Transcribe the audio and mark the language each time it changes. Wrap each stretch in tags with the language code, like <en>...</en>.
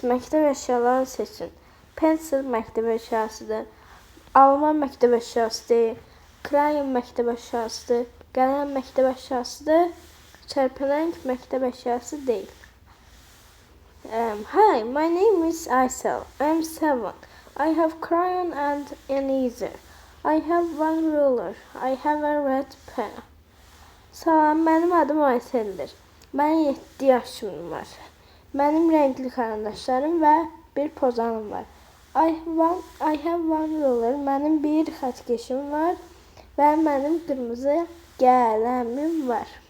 <az>Məktəb əşyalarını seçin. Pencil məktəb əşyasıdır. Alma məktəb əşyasıdır. Crayon məktəb əşyasıdır. Qələm məktəb əşyasıdır. Çərpələng məktəb əşyası deyil.</az> <en>Hi, my name is Aysel. I'm 7. I have crayon and an eraser. I have one ruler. I have a red pen.</en> <az>Salam, mənim adım Ayseldir. Mənim 7 yaşım var. Mənim rəngli karandaşlarım və bir pozanım var.</az> <en>I have one ruler.</en> <az>Mənim bir xətkeşim var və mənim qırmızı qələmim var.</az>